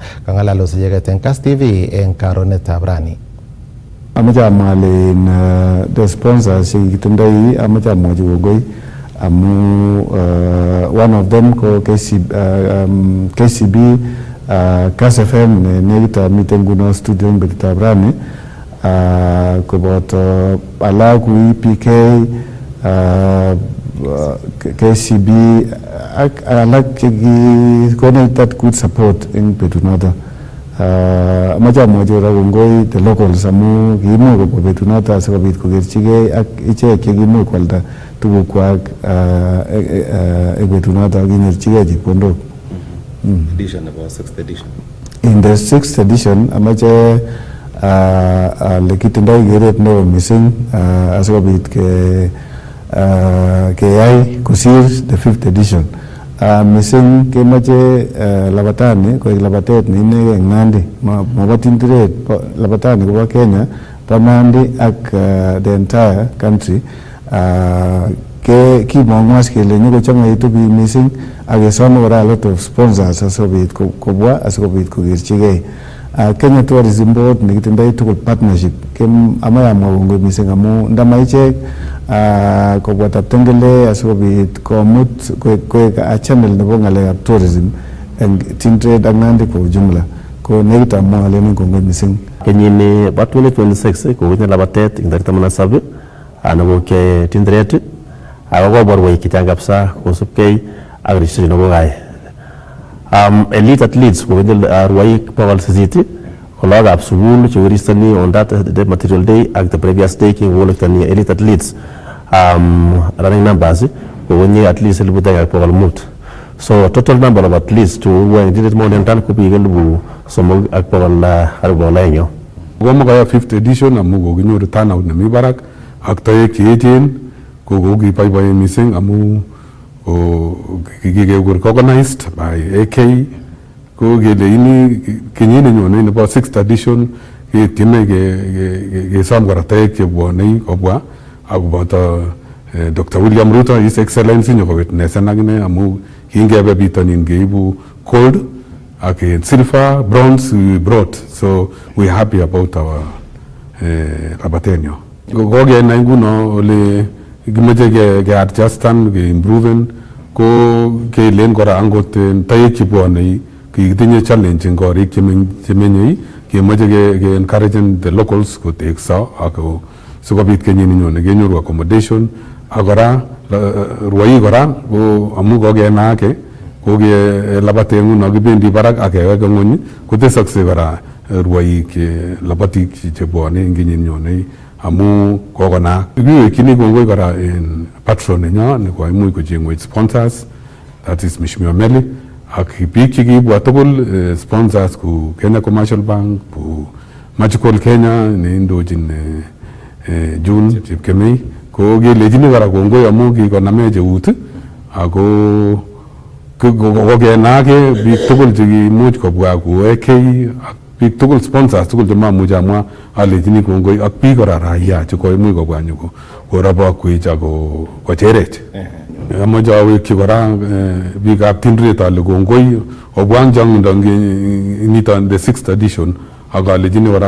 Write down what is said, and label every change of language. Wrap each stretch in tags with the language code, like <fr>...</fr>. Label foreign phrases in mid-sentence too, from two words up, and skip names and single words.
<sgc>Kang'alal icheket eng Kass TV eng karonetab rani. Amache amwa</sgc> <en>the sponsors</en> <sgc>chekitindoi amache amwochi kongoi amu</sgc> <en>one of them</en> <sgc>ko KCB Kass FM nekit miten nguno studio eng betutab rani koboto alak kou PK KCB ak alak chekikonech</sgc> <en>that good support</en> <sgc>eng betut noto. Amache amwochi kora kongoi</sgc> <en>the locals</en> <sgc>amu kiimuch kobwa betut noto asikobit kokerchigei ak ichek chekiimuch kwalda tugukwak eng betut noto kinyorchigei chepkondok. Edition nebo 6th edition.</sgc> <en>In the 6th edition</en> <sgc>amache lekitindoi keret neo missing asikobit keyai kosir</sgc> <en>the 5th edition.</en> <sgc>Missing kemoche labatani koek labatet neinegei eng Nandi, mobo tindiret. Labatani kobo Kenya, bo Nandi ak</sgc> <en>the entire country.</en> <sgc>Kimong'u as kele nyokochang'aitu biik missing ak kesome kora</sgc> <en>a lot of sponsors</en> <sgc>asikobit kobwa asikobit kokerchigei. Kenya Tourism Board nekitindoi tugul partnership amache amwa kongoi missing amu ndama ichek kobwa Taptengele asikobit komut koek</sgc> <en>a channel</en> <sgc>nebo ng'alekab tourism eng Tinderet ak Nandi</sgc> <sw>kwa ujumla.</sw> <sgc>Ko nekit amwa alen kongoi missing. Kenyini bo 2026 kotinye labatet eng tarik 17 nebo Tinderet ako koborwech kichang kabisa kosubkei ak registration nebo kai.</sgc> <en>Elite athletes</en> <sgc>kotinye rwaik 800 ko lagokab sukul chekiregistrani</sgc> <en>on that the material day ak the previous day kikolektani elite athletes running numbers kokonye at least 1,500. So total number of athletes to who did it more than 10</en> <sgc>ko biik 3,200. Komo kaya 5th edition amu kokinyoru turnout nemi barak ak toek cheechen kokiboiboen missing amu kikekur</sgc> <en>organized by AK</en> <sgc>ko kele ini kenyit nenyone nebo</sgc> <en>6th edition</en> <sgc>ketieme kesom kora toek chebwonei kobwa akoboto Dr. William Ruto,</sgc> <en>His Excellency</en> <sgc>nyokowitnessen akine amu kingebe bitonin keibu</sgc> <en>gold ak silver, bronze we brought, so we're happy about our labatenyo.</en> <sgc>kokenai nguno ole kimache ke adjustan ke improven ko kelen kora angot taek chebwonei kitinye challenge eng korik chemenyei kemoche ke encouraging</sgc> <en>the locals</en> <sgc>kotekso ako sikobit kenyini nyone kenyoru accommodation ak kora rwoik kora ko amu kokenaake ko ke labate nguno kibendi barak ak keweke ng'ony kotesakse kora rwoik labatik chebwone eng kenyini nyone amu kokonaak. Kiwekchini kongoi kora en patron nenyo nekoimuch kochengwech sponsors,</sgc> <en>that is</en> <sgc>Mheshimiwa Meli, ak biik chekiibwa tugul sponsors ku Kenya Commercial Bank, ku Magical Kenya neindochin June Chepkemei, ko kelechini kora kongoi amu kikonamech eut ako kokenaake biik tugul chekimuch kobwa ku AK ak biik tugul sponsors tugul chemamuche amwa alechini kongoi ak biik kora raia chekoimuch kobwa nyoko korabokwech ako kocherech. Amoche awekyi kora biikab Tindret ale kongoi obwa eng chong'indo niton</sgc> <en>the 6th edition</en> <sgc>ak alechini kora</sgc>